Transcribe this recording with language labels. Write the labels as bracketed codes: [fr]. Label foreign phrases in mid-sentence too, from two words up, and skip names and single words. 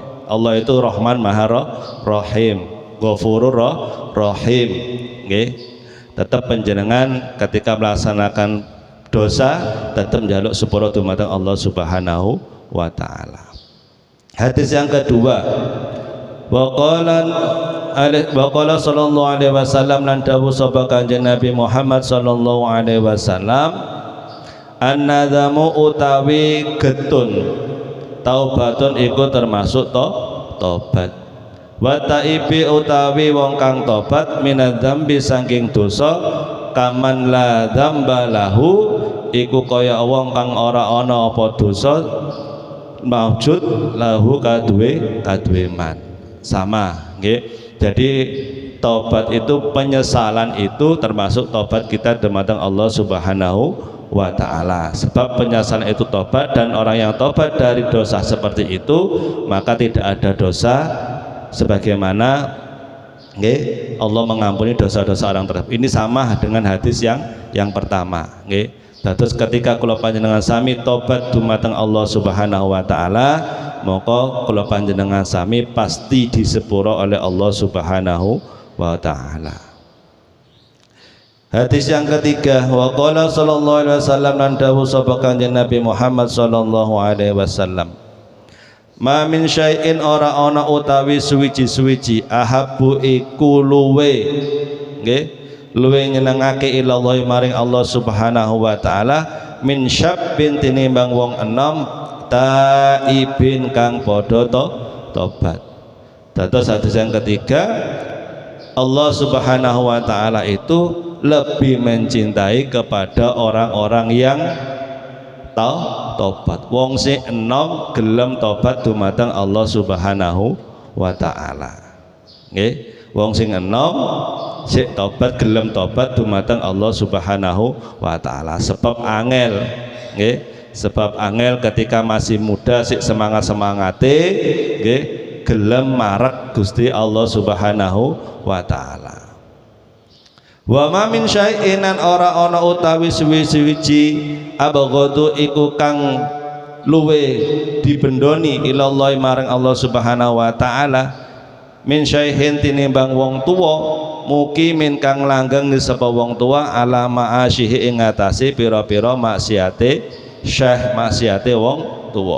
[id] Allah itu Rahman Maha Rahim, [ar] غفور رحيم, [jv] nggih. Tetap panjenengan [id] ketika melaksanakan [jv] dosa tetap njaluk sepuro dumateng Allah [ar] سبحانه وتعالى. [id] Hadis yang kedua, [ar] وقال صلى الله عليه وسلم [jv] lan dawuh sapa Kanjeng Nabi Muhammad [ar] صلى الله عليه وسلم, [jv] an-nadzamu utawi getun taubatun iku termasuk tobat. [ar] والتائب [jv] utawi wong kang tobat minadzambi saking dosa [ar] كمن لا ذنب له [jv] iku kaya wong kang ora ana apa dosa maujud lahu kaduwe man. Sama nggih. [id] Jadi tobat itu, penyesalan itu termasuk tobat kita dumateng Allah [ar] سبحانه وتعالى. [id] Sebab penyesalan itu tobat, dan orang yang tobat dari dosa seperti itu maka tidak ada dosa sebagaimana Allah mengampuni dosa-dosa orang tersebut. Ini sama dengan hadis yang pertama. [jv] Terus ketika kula panjenengan sami tobat dumateng Allah [ar] سبحانه وتعالى, [jv] maka kula panjenengan sami pasti disepuro oleh Allah [ar] سبحانه وتعالى. [id] Hadis yang ketiga, [ar] وقال صلى الله عليه وسلم [jv] lan dawuh sapa Kanjeng Nabi Muhammad [ar] صلى الله عليه وسلم, ما من شيء [jv] ora ana utawi suwiji-suwiji ahabbu iku luwe nggih luwe nyenengake ilallah maring Allah [ar] سبحانه وتعالى من شاب [jv] tinimbang wong enom taibin kang padha tobat. [id] Dados hadis yang ketiga, Allah [ar] سبحانه وتعالى [id] itu lebih mencintai kepada orang-orang yang tobat. [jv] Wong sing enom gelem tobat dumateng Allah [ar] سبحانه وتعالى. [jv] Nggih, wong sing enom sik tobat gelem tobat dumateng Allah [ar] سبحانه وتعالى. [jv] Sebab angel, nggih, sebab angel [id] ketika masih muda [jv] sik semangat-semangate nggih gelem marek Gusti Allah [ar] سبحانه وتعالى. وما من شيء [jv] ora ana utawi suwi-suwiji abghadu iku kang luwe dibendoni ilallah marang Allah [ar] سبحانه وتعالى من شيء [jv] tinimbang wong tuwa mukimin kang langgeng sapa wong tuwa [ar] على معاصيه [jv] ing atase pira-pira maksiate syekh maksiate wong tuwa.